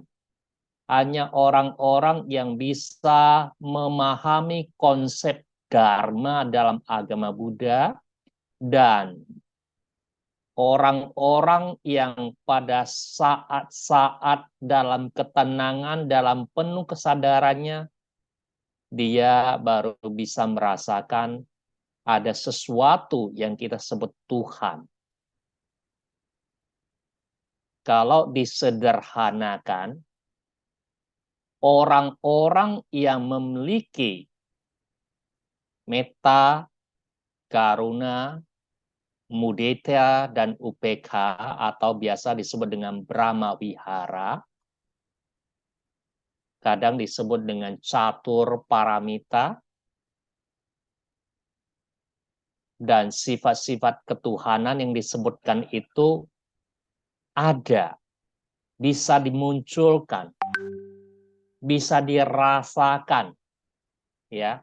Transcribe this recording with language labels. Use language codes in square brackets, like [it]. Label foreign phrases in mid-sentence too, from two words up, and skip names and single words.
[id] Hanya orang-orang yang bisa memahami konsep Dharma dalam agama Buddha, dan orang-orang yang pada saat-saat dalam ketenangan, dalam penuh kesadarannya, dia baru bisa merasakan ada sesuatu yang kita sebut Tuhan. Kalau disederhanakan, orang-orang yang memiliki [pi] metta, karuna, mudita, [id] dan UPK atau biasa disebut dengan [pi] Brahma Wihara, [id] kadang disebut dengan [pi] catur paramita, [id] dan sifat-sifat ketuhanan yang disebutkan itu ada, bisa dimunculkan, bisa dirasakan, ya.